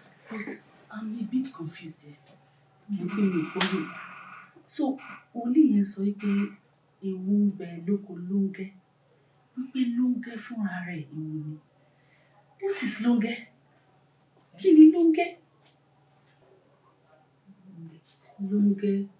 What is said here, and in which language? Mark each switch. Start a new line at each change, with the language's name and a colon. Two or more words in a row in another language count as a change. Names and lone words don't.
English: But I'm a bit confused here.
Yoruba: Mo pé mi kò lè. So, wòlíì yẹn sọ wípé ewu ń bẹ lóko lóńgẹ́. Wípé lóńgẹ́ fúnra rẹ̀ ewu ni.
English: What is
Yoruba: lóńgẹ́? Kí ni lóńgẹ́? Lóńgẹ́.